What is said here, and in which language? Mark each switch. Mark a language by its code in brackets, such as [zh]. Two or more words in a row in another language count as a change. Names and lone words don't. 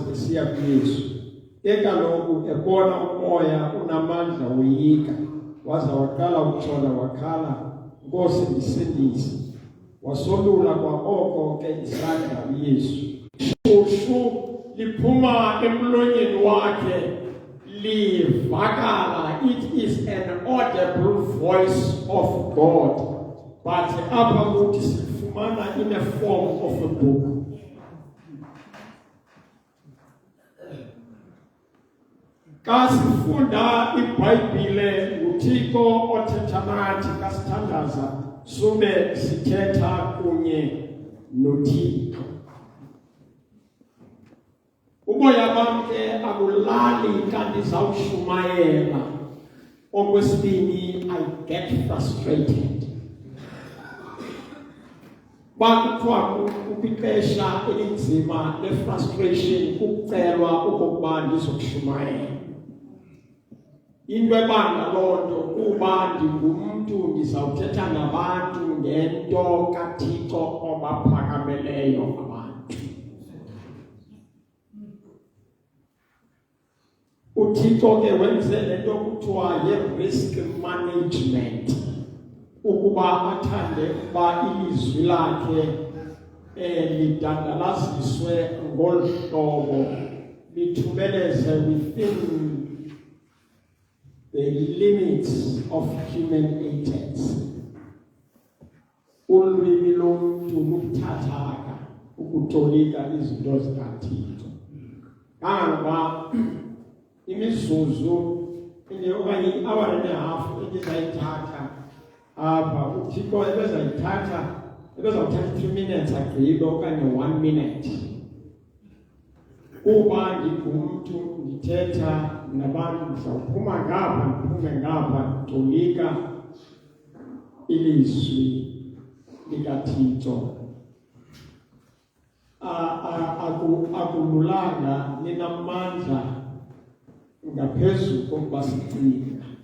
[xh] esiya kuYesu kaloku ebona umoya unamandla woyika waza waqala ukutshona wakhala Nkosi ndisindise wasolula kwa oko ke isandla uYesu ushushu liphuma emlonyeni wakhe livakala [en] it is an audible voice of God but [xh] apha kuthi sifumana [en] in a form of a book [xh] kasifunda iBhayibhile uThixo othetha nathi kasithandaza sube sithetha kunye noThixo umoya bam ke akulali kanti zawushumayela okwesibini [en] I get frustrated [xh] bakuthiwa ukupixesha elinzima le-frustration kucelwa okokuba ndizokushumayela into ebanga loo nto kuba ndingumntu ndizawuthetha nabantu ngento kaThixo obaphakameleyo abantu uThixo ke wenze lento kuthiwa ye- [en] risk management [xh] ukuba athande ukuba ilizwi lakhe lidandalaziswe ngolu hlobo lithumeleze [en] within the limits of human agents [xh] ulwimi lomntu lubuthathaka ukutolika izinto zikaThixo kangangoba imizuzu okanye i- [en] hour and a half [xh] endizayithatha apha uThixo ebezawuthatha 3 minutes agqibe okanye 1 minute kuba ngingumntu ndithetha nabantu ndizawuphuma ngapha ndiphume ngapha nditolika ilizwi likaThixo akululanga ninamandla ngaphezu kokuba sicinga